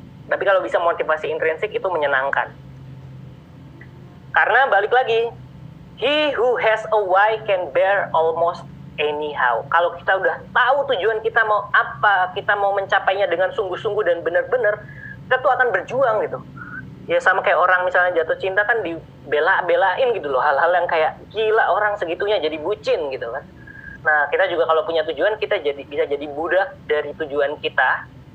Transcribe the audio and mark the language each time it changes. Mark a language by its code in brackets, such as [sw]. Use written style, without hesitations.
[id] Tapi kalau bisa motivasi intrinsik itu menyenangkan. Karena balik lagi, [en] he who has a why can bear almost anyhow. [id] Kalau kita udah tahu tujuan kita mau apa, kita mau mencapainya dengan sungguh-sungguh dan benar-benar, kita tuh akan berjuang gitu. Ya sama kayak orang misalnya jatuh cinta kan dibela-belain gitu loh, hal-hal yang kayak gila orang segitunya jadi bucin gitu kan. Nah kita juga kalau punya tujuan, kita bisa jadi budak dari tujuan kita.